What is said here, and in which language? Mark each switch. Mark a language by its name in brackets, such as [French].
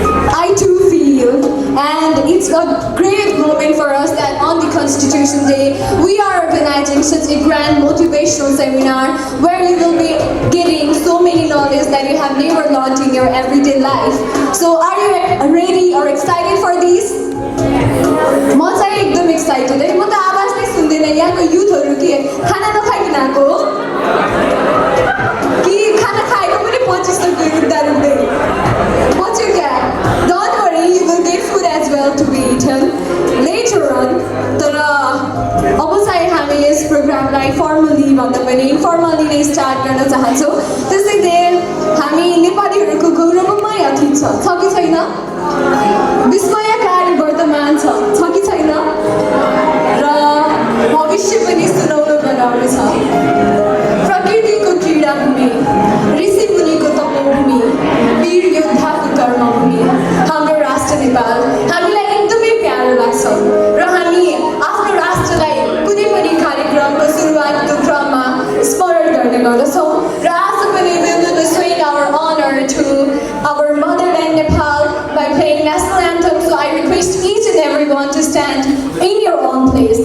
[English] I too feel, and it's a great moment for us that on the Constitution Day, we are organizing such a grand motivational seminar where you will be getting so many knowledge that you have never learned in your everyday life. So are you ready or excited for this? [Nepali] म चाहिँ एकदम excited है। म त आवाज नै सुन्दैन। यहाँको युथहरू के खाना नखाइकन आएको हो कि खाना खाएको पनि 2500 रुपियाँ रुप्दै बच्यो क्या? [English] Don't worry, you will get food as well to be eaten later on. [Nepali] तर अब चाहिँ हामी यस प्रोग्रामलाई फर्मली भन्दा पनि इन्फर्मली नै स्टार्ट गर्न चाहन्छौँ। त्यसैले हामी नेपालीहरूको गौरवमय अतीत छ कि छैन? विस्मयकारी वर्तमान छ कि छैन? र भविष्य पनि सुनौलो बनाउने छ। प्रकृतिको क्रीडाभूमि, ऋषि मुनिको तपोभूमि, वीर योद्धाको कर्मभूमि हाम्रो राष्ट्र नेपाल हामीलाई एकदमै प्यारो लाग्छ र हामी आफ्नो राष्ट्रलाई कुनै पनि कार्यक्रमको सुरुवातको क्रममा स्मरण गर्ने गर्दछौँ र आज पनि [English] we will be showing our honor to our motherland Nepal by playing national anthem. So I request each and everyone to stand in your own place.